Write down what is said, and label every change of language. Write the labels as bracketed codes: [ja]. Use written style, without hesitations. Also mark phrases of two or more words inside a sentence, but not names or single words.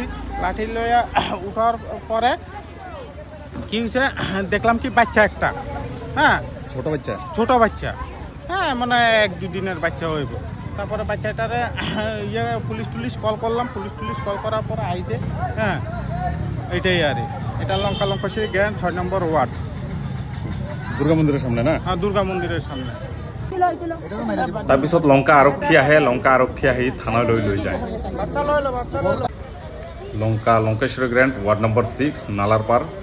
[bn] লাঠি লইয়া উঠার পরে কি হয়েছে দেখলাম কি বাচ্চা একটা, হ্যাঁ ছোট বাচ্চা, হ্যাঁ মানে 1-2 দিনের বাচ্চা হইব। তারপরে বাচ্চাটারে পুলিশ কল করলাম। পুলিশ কল করার পরে আইছে। হ্যাঁ, এটাই আর এটা লঙ্কা শ্রী গ্র্যান্ড 6 নম্বর ওয়ার্ড, দুর্গা মন্দিরের সামনে না? হ্যাঁ, দুর্গা মন্দিরের সামনে। [as] তাৰপিছত লংকা আৰক্ষী আহে। লংকা আৰক্ষী আহি থানালৈ লৈ যায়। লংকেশ্বৰী গ্ৰেণ্ড ৱাৰ্ড নম্বৰ 6 নালাৰপাৰ।